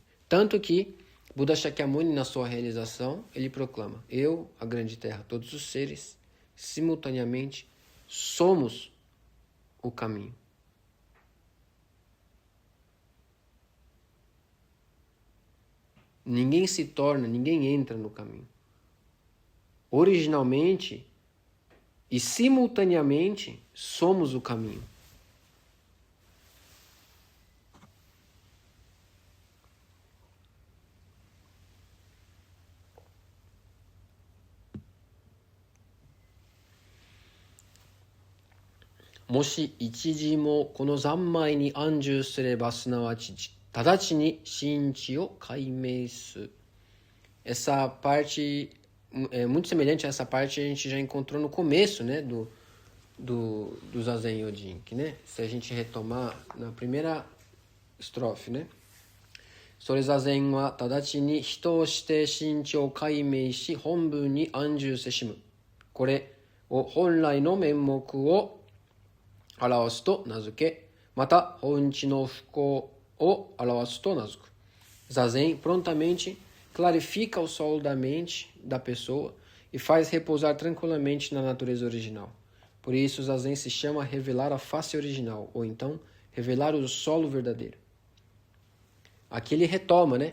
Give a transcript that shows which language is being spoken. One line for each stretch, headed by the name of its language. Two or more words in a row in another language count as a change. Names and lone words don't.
Portuguese: Tanto que Buda Shakyamuni, na sua realização, ele proclama: eu, a grande terra, todos os seres, simultaneamente, somos o caminho. Ninguém se torna, ninguém entra no caminho. Originalmente e simultaneamente somos o caminho.
Japanese: 若し一時も此の三昧に安住すれば即ち直に心地を開明す.
Portuguese: Essa parte é muito semelhante a essa parte a gente já encontrou no começo, né, do Zazen Yojinki, né? Se a gente retomar na primeira estrofe, né?
Japanese: 夫れ坐禅は直に人をして心地を開明し本分に安住せしむ. 是れを本来の面目を顕わすと名づけ、又本地の風光を顕わすと名づく.
Portuguese: Zazen prontamente clarifica o solo da mente da pessoa e faz repousar tranquilamente na natureza original. Por isso, o Zazen se chama revelar a face original, ou então, revelar o solo verdadeiro. Aqui ele retoma, né?